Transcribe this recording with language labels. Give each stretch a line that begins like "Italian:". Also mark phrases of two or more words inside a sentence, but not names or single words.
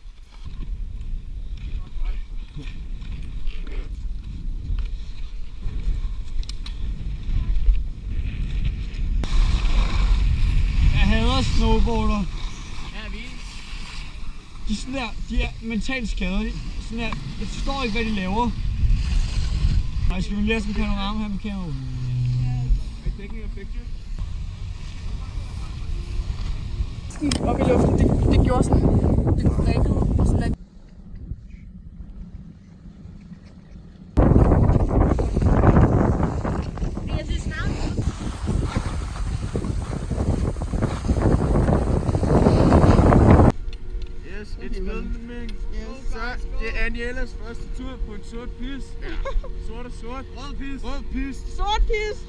Danish: Jeg hader snowboarder. De er sådan der, de er mentalt skadet. Sådan der, jeg forstår ikke, hvad de laver. Ej, skal vi lære sådan en panorama her med kamera?
English: Are you taking a picture?
Danish: Op i luften, det gjorde sådan, det brækkede og sådan lidt. Jeg synes snart.
English: Yes, it's filming.
Danish: Så det er Anielas første tur på en sort pis. Sort og sort. Rød pis. Rød pis. Sort pis!